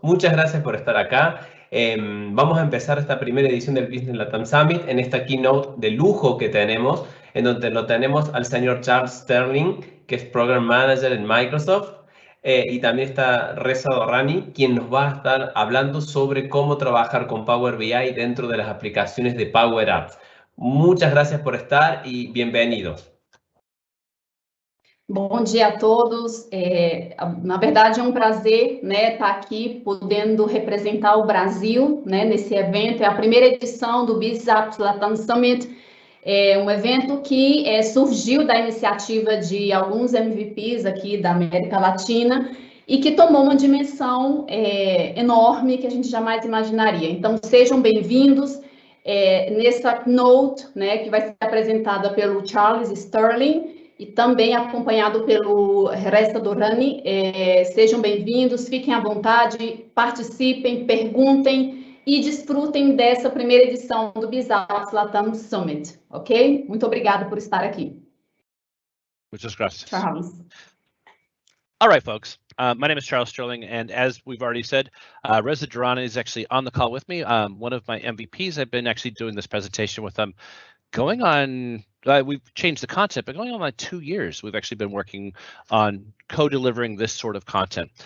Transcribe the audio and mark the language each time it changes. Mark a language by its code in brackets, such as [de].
[es] Muchas gracias por estar acá. Vamos a empezar esta primera edición del BizAppsLatam Summit en esta keynote de lujo que tenemos, en donde lo tenemos al señor Charles Sterling, que es Program Manager en Microsoft. Y también está Reza Dorrani, quien nos va a estar hablando sobre cómo trabajar con Power BI dentro de las aplicaciones de Power Apps. Muchas gracias por estar y bienvenidos. [pt] Bom dia a todos. Na verdade, é um prazer, estar aqui podendo representar o Brasil, nesse evento. É a primeira edição do BizAppsLatam Summit. É um evento que surgiu da iniciativa de alguns MVPs aqui da América Latina e que tomou uma dimensão enorme que a gente jamais imaginaria. Então, sejam bem-vindos nessa keynote, que vai ser apresentada pelo Charles Sterling e também acompanhado pelo Reza Dorrani. Sejam bem-vindos, fiquem à vontade, participem, perguntem e desfrutem dessa primeira edição do BizAppsLatam Summit, ok? Muito obrigada por estar aqui. [es] Muchas gracias. Charles. [en] All right, folks. My name is Charles Sterling, and as we've already said, Reza Dorrani is actually on the call with me. One of my MVPs. I've been actually doing this presentation with them going on, we've changed the concept, but going on like 2 years, we've actually been working on co-delivering this sort of content.